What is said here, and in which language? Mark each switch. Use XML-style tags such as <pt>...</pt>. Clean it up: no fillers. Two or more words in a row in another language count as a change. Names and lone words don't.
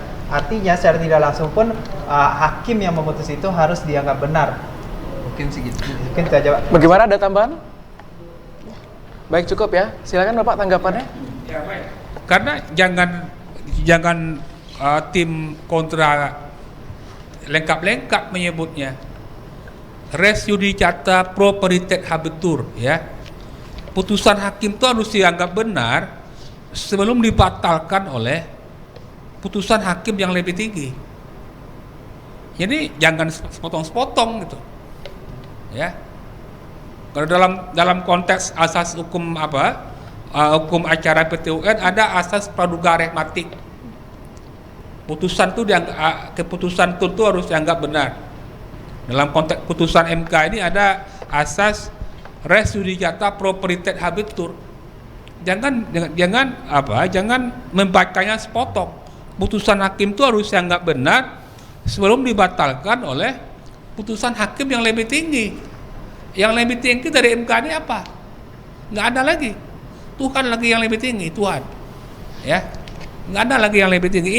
<id>Artinya secara tidak langsung pun hakim yang memutus itu harus dianggap benar. Mungkin segitu. Mungkin itu aja Pak. Bagaimana, ada tambahan? Baik, cukup ya. Silakan Bapak tanggapannya. Ya, baik. Karena jangan tim kontra lengkap-lengkap menyebutnya.</id> <la>Res judicata pro paritet habetur</la> <id>ya. Putusan hakim itu harus dianggap benar sebelum dibatalkan oleh putusan hakim yang lebih tinggi. Jadi jangan sepotong-sepotong gitu. Ya. Kalau dalam konteks asas hukum hukum acara PT-UN ada asas praduga rehmatik. Putusan itu keputusan itu harus dianggap benar. Dalam konteks putusan MK ini ada asas</id> <la>res judicata pro paritet habetur.</la> <id>Jangan membacanya sepotong. Putusan hakim itu harus dianggap benar sebelum dibatalkan oleh putusan hakim yang lebih tinggi. Yang lebih tinggi dari MK ini apa? Nggak ada lagi. Tuhan lagi yang lebih tinggi, Tuhan. Ya, nggak ada lagi yang lebih tinggi.</id>